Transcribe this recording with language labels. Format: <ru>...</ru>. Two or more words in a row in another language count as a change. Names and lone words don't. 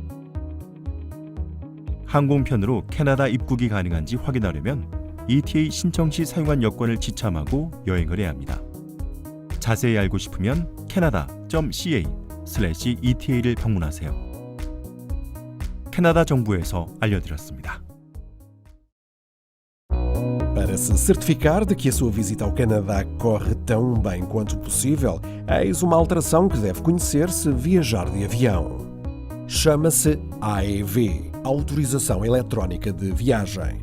<ko>항공편으로 캐나다 입국이 가능한지 확인하려면 ETA 신청 시 사용한 여권을 지참하고 여행을 해야 합니다. 자세히 알고 싶으면 canada.ca/ETA를 방문하세요. 캐나다 정부에서 알려드렸습니다.</ko> <pt>Para se certificar de que a sua visita ao Canadá corre tão bem quanto possível, eis uma alteração que deve conhecer se viajar de avião. Chama-se AEV, Autorização Eletrónica de Viagem.</pt>